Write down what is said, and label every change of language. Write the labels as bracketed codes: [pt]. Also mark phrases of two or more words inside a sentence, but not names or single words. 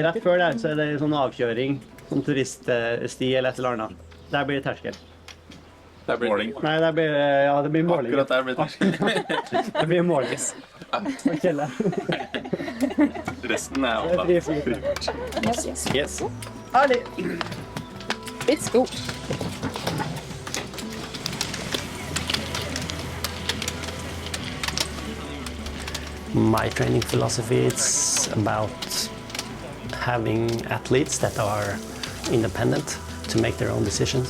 [no] Rett før der så det en sånn avkjøring, sånn turiststi eller et eller annet. Der blir det terskel. Det blir måling. Nei, det blir måling. Akkurat der blir det terskel. Det blir måling. Kjelle. Resten er Det er fri flyt. Yes. Herlig. [en] Let's go. My training philosophy is about having athletes that are independent to make their own decisions.